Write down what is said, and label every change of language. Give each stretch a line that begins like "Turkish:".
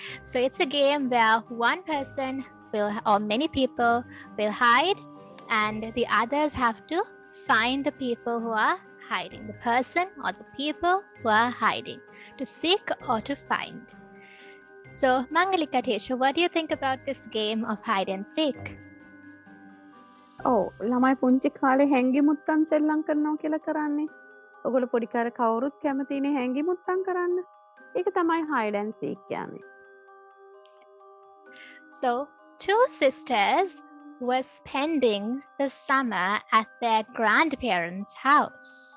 English: So it's a game where one person or many people will hide, and the others have to find the people who are hiding, the person or the people who are hiding, to seek or to find. So Mangalika teacher, what do you think about this game of hide and seek?
Sinhala: ළමයි පුංචි කාලේ හැංගිමුත්තන් සෙල්ලම් කරනවා කියලා කරන්නේ. ඔයගොල්ලෝ පොඩි කාලේ කවුරුත් කැමතිනේ හැංගිමුත්තන් කරන්න. ඒක තමයි
English: hide and seek
Sinhala: කියන්නේ.
English: So two sisters were spending the summer at their grandparents' house.